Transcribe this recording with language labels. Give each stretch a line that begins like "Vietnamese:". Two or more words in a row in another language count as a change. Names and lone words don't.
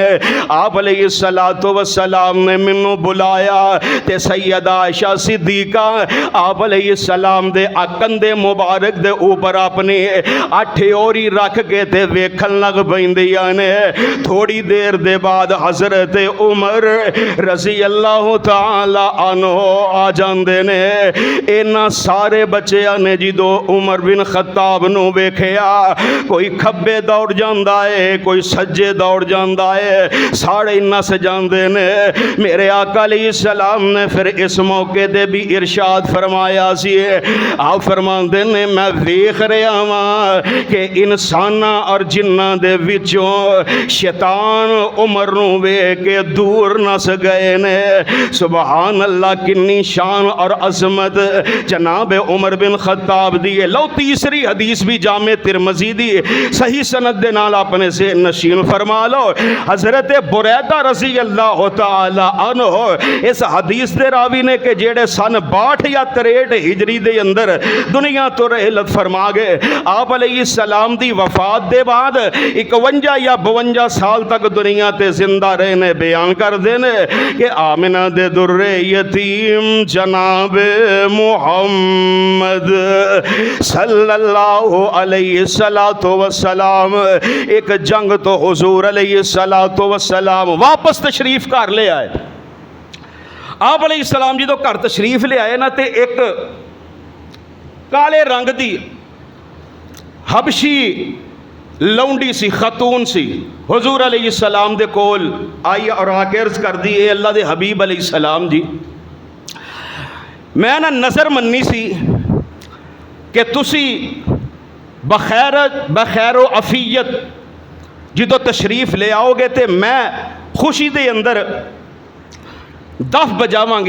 Punjabi: आप
Arabic: عليه الصلاة والسلام
Punjabi: نے مینوں بلایا تے سیدہ عائشہ صدیقہ آپ علیہ السلام دے کندھے مبارک دے اوپر اپنی 8 اوری رکھ کے تے ویکھن لگ پیندیاں نے. تھوڑی دیر دے بعد حضرت عمر
Arabic: رضي الله تعالى عنه
Punjabi: آ جاندے نے. انہاں سارے بچیاں نے جدوں عمر بن خطاب نوں ویکھیا، کوئی کھبے دوڑ جاندا ہے، کوئی سجے دوڑ جاندا ہے، سارے نس جاندے نے. میرے آقا علیہ السلام نے پھر اس موقعے تے بھی ارشاد فرمایا سی، آپ فرماندے نے میں ویکھ رہا واں کہ انساناں اور جناں دے وچوں شیطان عمر نوں ویکھ کے دور نس گئے نے.
Arabic: سبحان الله,
Punjabi: کنی شان اور عظمت جناب عمر بن خطاب دی ہے. لو تیسری حدیث بھی جامع ترمذی دی صحیح سند دے نال اپنے سے نشین فرما لو. حضرت بریدہ
Arabic: رضي الله تعالى عنه
Punjabi: اس حدیث دے راوی نے کہ جیہڑے سن 62 یا 63 ہجری دے اندر دنیا توں رحلت فرما گئے. آپ علیہ السلام دی وفات دے بعد 51 یا 52 سال تک دنیا تے زندہ رہنے بیان کر دینے کہ آمنہ دے دُرِّ یتیم جناب محمد
Arabic: صلى الله عليه وسلم
Punjabi: اک جنگ توں حضور
Arabic: عليه وسلم
Punjabi: واپس تشریف گھر لے آئے. آپ علیہ السلام جو گھر تشریف لے آئے نا، تو اک کالے رنگ دی حبشی لونڈی سی، خاتون سی، حضور علیہ السلام دے کول آئی اور آ کے عرض کر دی، اے اللہ دے حبیب علیہ السلام جی، میں نا نذر منی سی کہ تسی بخیر عافیت جو تشریف لے آؤگے تو میں خوشی دے اندر دف بجاواں گی.